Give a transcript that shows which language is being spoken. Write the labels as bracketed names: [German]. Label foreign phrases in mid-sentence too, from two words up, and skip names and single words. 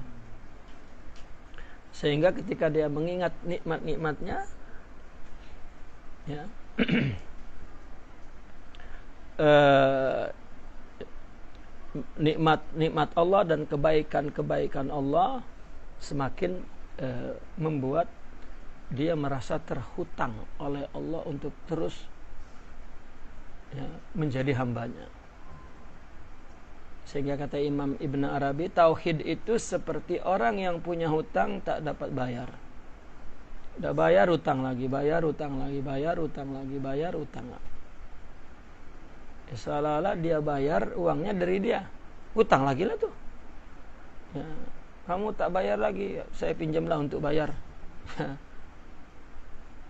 [Indonesian] Sehingga ketika dia mengingat nikmat-nikmatnya ya, nikmat Allah dan kebaikan Allah semakin membuat dia merasa terhutang oleh Allah untuk terus ya, menjadi hambanya. Sehingga kata Imam Ibn Arabi, tauhid itu seperti orang yang punya hutang tak dapat bayar. Udah bayar hutang lagi, bayar hutang lagi, bayar hutang lagi, bayar hutang lagi. Ya, seolah-olah dia bayar uangnya dari dia. Hutang lagi lah tuh. Ya, kamu tak bayar lagi, saya pinjamlah untuk bayar.